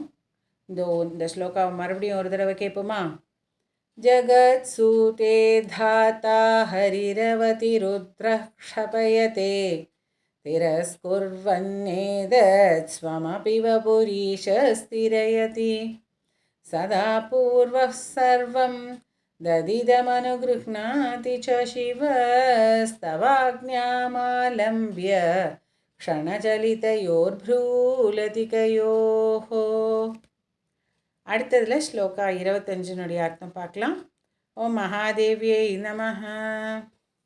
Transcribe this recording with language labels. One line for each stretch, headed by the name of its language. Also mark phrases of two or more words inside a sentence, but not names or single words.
Tamil: இந்த ஸ்லோகாவை மறுபடியும் ஒரு தடவை கேட்போமா?
Sanskrit: जगत् सूते धाता हरिरवति रुद्र क्षपयते तिरस्कुर्वन्नेतत् स्वमपि वपुरीशस्तिरयति सदा पूर्वः सर्वम् ददिदमनुगृह्णाति च शिवस्तवाज्ञामालम्ब्य क्षणचलितयोर्भ्रूलतिकयोः.
Tamil: அடுத்ததில் ஸ்லோகா 25 அர்த்தம் பார்க்கலாம்.
Sanskrit: ॐ महादेव्यै नमः.